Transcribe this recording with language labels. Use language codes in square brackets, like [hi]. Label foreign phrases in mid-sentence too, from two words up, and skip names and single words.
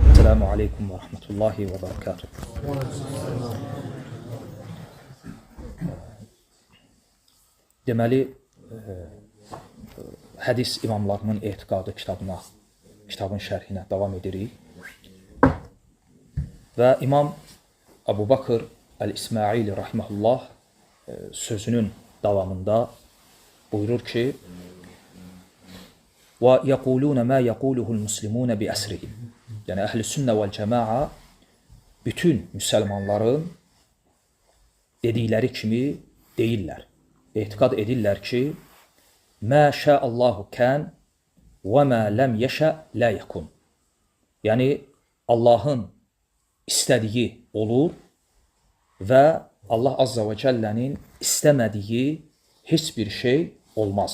[ar] السلام عليكم ورحمة الله وبركاته. [az] Deməli, hədis imamlarının etiqadı kitabın şərhinə davam edirik. Və İmam Əbu Bakır Əl-İsmaili rahimehullah sözünün davamında buyurur ki: [ar] "ويقولون ما يقوله المسلمون بأسرهم." [az] Yəni [ar] أهل السنة والجماعة [az] bütün müsəlmanların dedikləri kimi deyirlər. Etiqad edirlər ki, [ar] "ما شاء الله كان وما لم يشأ لا يكون." [az] Yəni Allahın istədiyi olur və Allah [ar] عز وجل [az] istəmədiyi heç bir şey olmaz.